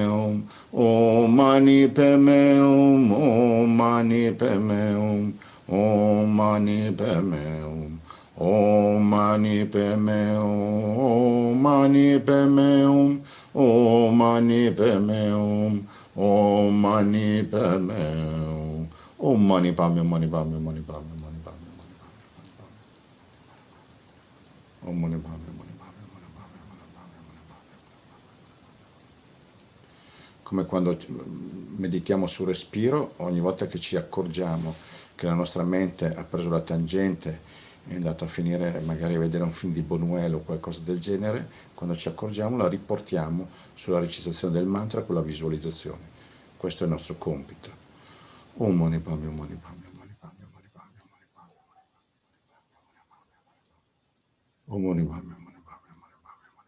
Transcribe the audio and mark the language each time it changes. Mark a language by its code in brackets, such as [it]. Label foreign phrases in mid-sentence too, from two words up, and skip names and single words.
[sa] hum, Om mani padme hum, Om mani padme hum, Om mani padme hum, Om mani padme hum, Om mani padme hum, Om mani padme hum, Om mani padme hum, Om mani padme, mani padme, mani padme, mani padme, Om mani padme, mani padme, mani padme. [it] Come quando meditiamo sul respiro, ogni volta che ci accorgiamo che la nostra mente ha preso la tangente, è andata a finire magari a vedere un film di Buñuel o qualcosa del genere, quando ci accorgiamo la riportiamo sulla recitazione del mantra con la visualizzazione. Questo è il nostro compito. [sa] Om mani padme, mani padme, mani padme, mani padme, mani padme, Om mani padme, mani padme, mani padme, mani padme.